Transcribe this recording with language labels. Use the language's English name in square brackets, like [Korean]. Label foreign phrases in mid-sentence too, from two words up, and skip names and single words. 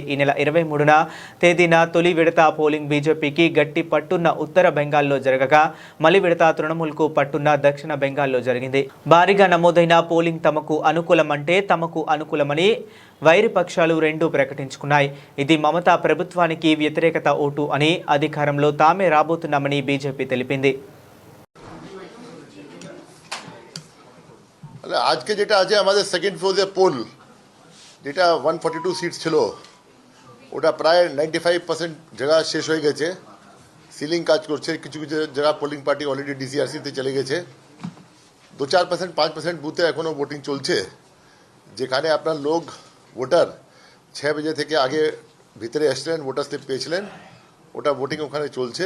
[Telugu] ఈ నెల 23న తేదీన తొలి విడత పోలింగ్ బీజేపీకి గట్టి పట్టున్న ఉత్తర బెంగాల్లో జరగగా, మలి విడత తృణమూల్కు పట్టున్న దక్షిణ బెంగాల్లో జరిగింది. భారీగా నమోదైన పోలింగ్ తమకు అనుకూలమంటే తమకు అనుకూలమని వైరి పక్షాలు రెండూ ప్రకటించుకున్నాయి. ఇది మమతా ప్రభుత్వానికి వ్యతిరేకత ఓటు అని, అధికారంలో తామే రాబోతున్నామని బీజేపీ తెలిపింది. [Bangla] আজকে যেটা আছে আমাদের [English] second floor [Bangla] পোল যেটা 142 সিট ছিল, ওটা প্রায় 95% জায়গা শেষ হয়ে গেছে, সিলিং কাজ করছে, কিছু কিছু জায়গা [English] polling party already [Bangla] ডিসিআরসিতে চলে গেছে, 2-4% 5% বুথে এখনও ভোটিং চলছে, যেখানে আপনার লোক ভোটার 6 बजे থেকে আগে ভিতরে আসলেন, [English] voter slip [Bangla] পেয়েছিলেন, ওটা ভোটিং ওখানে চলছে।